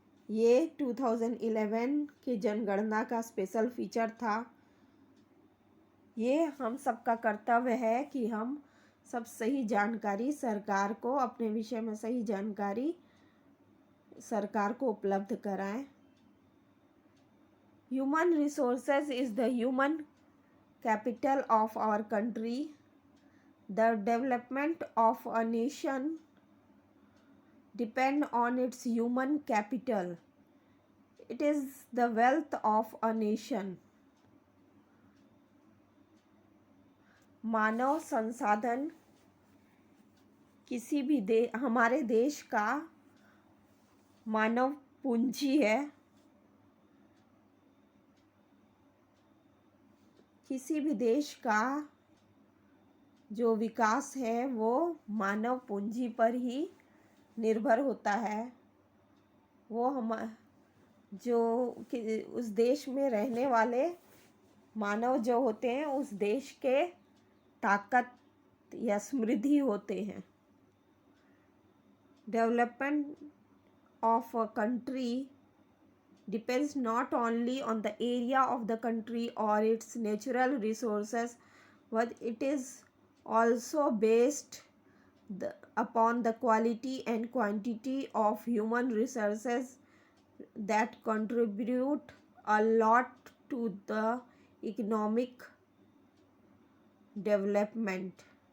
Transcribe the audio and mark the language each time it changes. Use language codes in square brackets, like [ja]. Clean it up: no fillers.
[hi] ये 2011 के जनगणना का स्पेशल फीचर था. ये हम सबका कर्तव्य है कि हम सब सही जानकारी सरकार को, अपने विषय में सही जानकारी सरकार को उपलब्ध कराएं. [en] Human resources is the human capital of our country. The development of a nation depend on its human capital. It is the wealth of a nation. [hi] मानव संसाधन किसी भी हमारे देश का मानव पूंजी है. किसी भी देश का जो विकास है वो मानव पूंजी पर ही निर्भर होता है. वो जो उस देश में रहने वाले मानव जो होते हैं उस देश के ताकत या समृद्धि होते हैं। [en] Development of a country depends not only on the area of the country or its natural resources, but it is also based upon the quality and quantity of human resources that contribute a lot to the economic development.